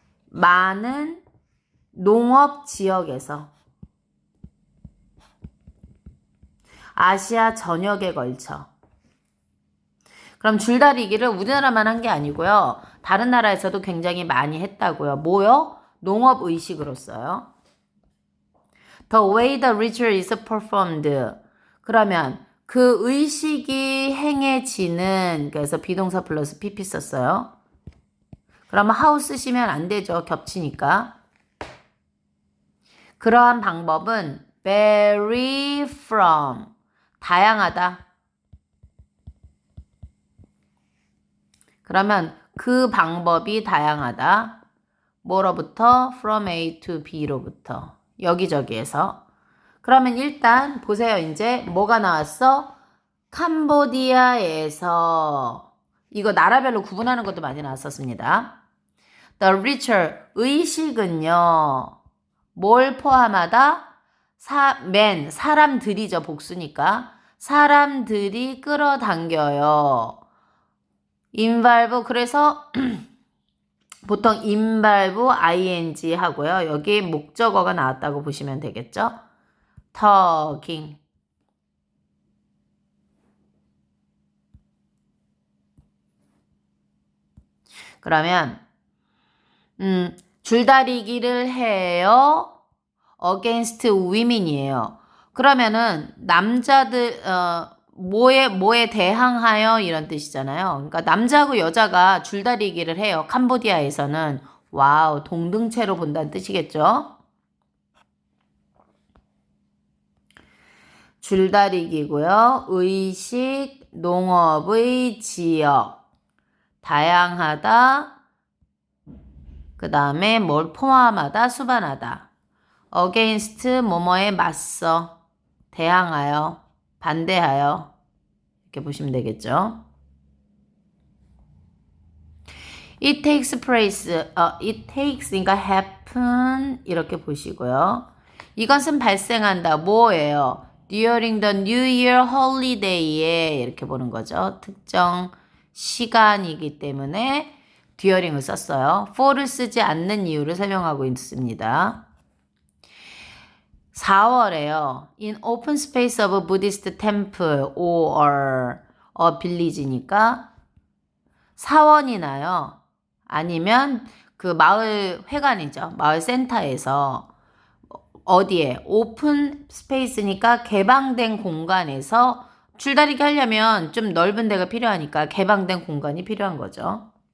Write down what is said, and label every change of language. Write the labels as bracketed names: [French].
[Korean] 많은 농업 지역에서. 아시아 전역에 걸쳐. 그럼 줄다리기를 우리나라만 한 게 아니고요. 다른 나라에서도 굉장히 많이 했다고요. 뭐요? 농업 의식으로서요. [English] The way the ritual is performed. [Korean] 그러면 그 의식이 행해지는, 그래서 비동사 플러스 pp 썼어요. 그러면 how 쓰시면 안 되죠. 겹치니까. 그러한 방법은 [English] vary from. [Korean] 다양하다. 그러면 그 방법이 다양하다. 뭐로부터? [English] From A to B로부터. [Korean] 여기저기에서. 그러면 일단 보세요. 이제 뭐가 나왔어? 캄보디아에서. 이거 나라별로 구분하는 것도 많이 나왔었습니다. [English] The ritual, [Korean] 의식은요. 뭘 포함하다? 사람들이죠. 복수니까. 사람들이 끌어당겨요. involve, 그래서 보통 [English] involve ing [Korean] 하고요. 여기 목적어가 나왔다고 보시면 되겠죠. [English] talking. [Korean] 그러면 줄다리기를 해요. [English] against women이에요. [Korean] 그러면은 남자들 뭐에 대항하여 이런 뜻이잖아요. 그러니까 남자하고 여자가 줄다리기를 해요. 캄보디아에서는. 와우, 동등체로 본다는 뜻이겠죠. 줄다리기고요. 의식, 농업의 지역, 다양하다, 그 다음에 뭘 포함하다, 수반하다. against, 뭐뭐에 맞서, 대항하여, 반대하여. 이렇게 보시면 되겠죠. [English] It takes place, it takes, [Korean] 그러니까 [English] happen, [Korean] 이렇게 보시고요. 이것은 발생한다. 뭐예요? [English] During the New Year holiday에 [Korean] 이렇게 보는 거죠. 특정 시간이기 때문에 during을 썼어요. for를 쓰지 않는 이유를 설명하고 있습니다. 4월에요. [English] In open space of a Buddhist temple or a village니까 [Korean] 사원이 나요. 아니면 그 마을 회관이죠. 마을 센터에서 어디에 오픈 스페이스니까 개방된 공간에서 줄다리기 하려면 좀 넓은 데가 필요하니까 개방된 공간이 필요한 거죠.